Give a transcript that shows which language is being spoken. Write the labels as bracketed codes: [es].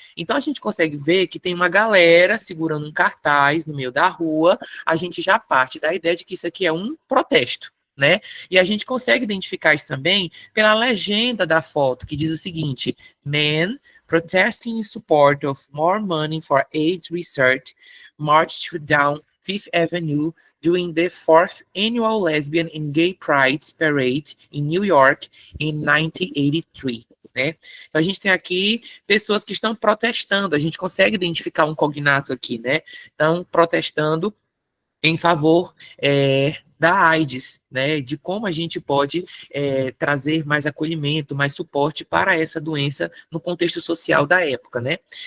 [pt] Então a gente consegue ver que tem uma galera segurando um cartaz no meio da rua. A gente já parte da ideia de que isso aqui é um protesto, né? E a gente consegue identificar isso também pela legenda da foto, que diz o seguinte: [en] Men protesting in support of more money for AIDS research marched down Fifth Avenue during the fourth annual Lesbian and Gay Pride Parade in New York in 1983. [pt] Né? Então, a gente tem aqui pessoas que estão protestando, a gente consegue identificar um cognato aqui, né? Então, protestando em favor da AIDS, né? De como a gente pode trazer mais acolhimento, mais suporte para essa doença no contexto social da época, né?